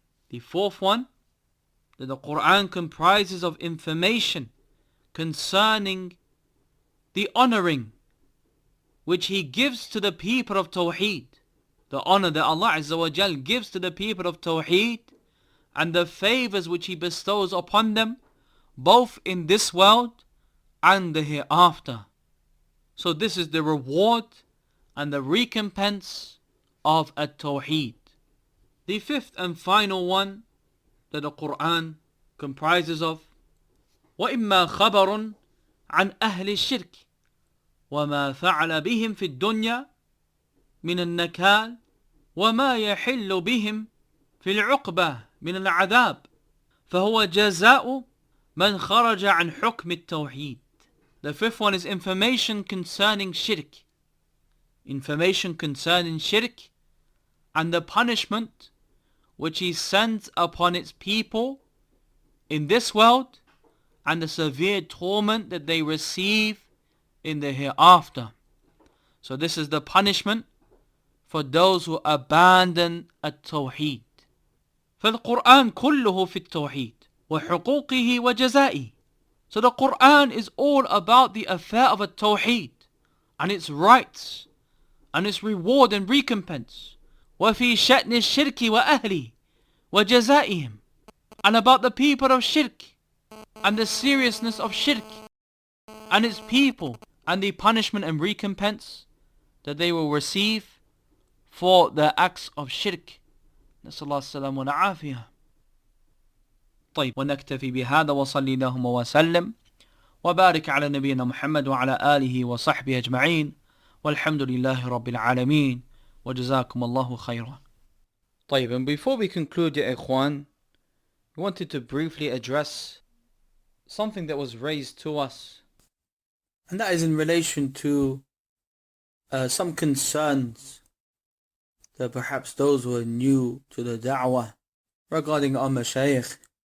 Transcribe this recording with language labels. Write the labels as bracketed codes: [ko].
[en] The fourth one, that the Quran comprises of information concerning the honoring which He gives to the people of Tawheed, the honor that Allah Azza wa Jal gives to the people of Tawheed and the favors which He bestows upon them both in this world and the hereafter. So this is the reward and the recompense of at-Tawheed. The fifth and final one that the Quran comprises of, [ar] وَإِمَّا خَبَرٌ عَنْ أَهْلِ الشِّرْكِ وَمَا فَعَلَ بِهِمْ فِي الدُّنْيَا مِنَ النَّكَالِ وَمَا يَحِلُّ بِهِمْ فِي الْعُقْبَةِ مِنَ الْعَذَابِ فَهُوَ جَزَاءُ مَنْ خَرَجَ عَنْ حُكْمِ التَّوْحِيدِ. [en] The fifth one is information concerning shirk. Information concerning shirk and the punishment which He sends upon its people in this world and the severe torment that they receive in the hereafter. So this is the punishment for those who abandon at-Tawheed. [ar] فالقرآن كله في التوحيد وحقوقه وجزائه. [en] So the Quran is all about the affair of at-Tawheed and its rights and its reward and recompense. [ar] وفي شأن الشرك وأهله وجزائهم, [en] and about the people of shirk and the seriousness of shirk and its people and the punishment and recompense that they will receive for their acts of shirk. [ar] نسأل الله السلامة والعافية. طيب, ونكتفي بهذا وصلي اللهم وسلم وبارك على نبينا محمد وعلى آله وصحبه أجمعين والحمد لله رب العالمين وجزاكم الله خيرا. [en] طيب, and before we conclude, ya ikhwan, we wanted to briefly address something that was raised to us, and that is in relation to some concerns that perhaps those who are new to the da'wah regarding our mashayikh